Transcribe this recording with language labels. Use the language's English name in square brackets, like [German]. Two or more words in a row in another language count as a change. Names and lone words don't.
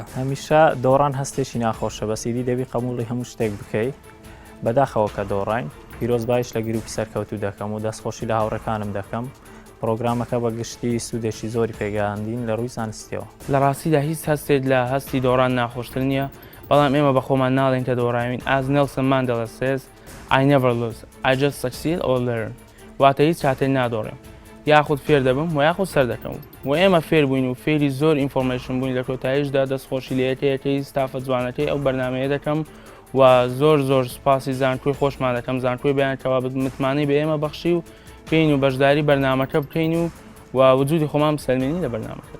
[Central Kurdish] هەمیشە دۆڕان هەستێکی ناخۆشە بەسیدی دەبی قبوڵی هەموو شتێک بکەیت بەداخەوە کە دۆڕین. پیرۆزبایش لە گروپی سەرکەوتوو دەکەم و دەستخۆشی لە هاوڕەکانم دەکەم. پرۆگرامەکە بە گشتی سوودێکی زۆری پێگەاندین لە ڕووی زانستیەوە. لە ڕاستیدا هیچ هەستێت لە هەستی دۆڕان ناخۆشتر نییە، بەڵام ئێمە بە خۆمان ناڵێن کە دۆڕاوین. [English] As Nelson Mandela says, I never lose, I just succeed or learn. [Central Kurdish] واتە هیچ کاتێک نادۆڕێم، یاخود فێر دەبم و یاخود سەر دەکەم و ئێمە فێر بووین و فێری زۆر ئینفۆرمێشن بووین. لە کۆتاییشدا دەستخۆشی لە یەکەیەکەی ستافە جوانەکەی ئەو بەرنامەیە دەکەم و زۆر سوپاسی زانکۆی خۆشمان دەکەم زانکۆی بەیانکەوا متمانەی بە ئێمە بەخشی و پێین و بەشداری بەرنامەکە بکەین و وجودی خۆمان بسەلمێنی لە بەرنامەکەدا.